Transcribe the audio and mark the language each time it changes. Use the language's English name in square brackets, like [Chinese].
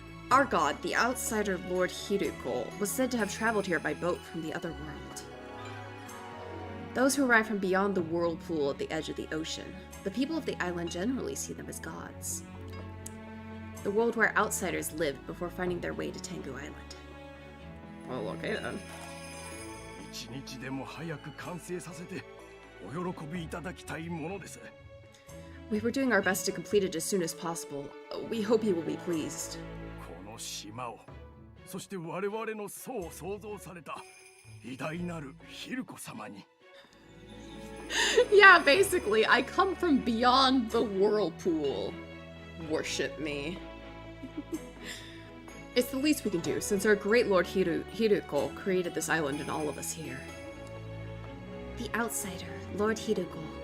[English] Our god, the outsider Lord Hiruko, was said to have traveled here by boat from the other world. Those who arrive from beyond the whirlpool at the edge of the ocean, the people of the island generally see them as gods. The world where outsiders lived before finding their way to Tengu Island. Well, okay then. [Japanese] 一日でも早く完成させてお喜びいただきたいものです。 [English] We were doing our best to complete it as soon as possible. We hope you will be pleased. [Japanese] この島を、そして我々の祖を創造された偉大なるヒルコ様に。 [English] Yeah, basically, I come from beyond the whirlpool. Worship me. It's the least we can do, since our great Lord Hiruko created this island and all of us here. The outsider, Lord Hiruko.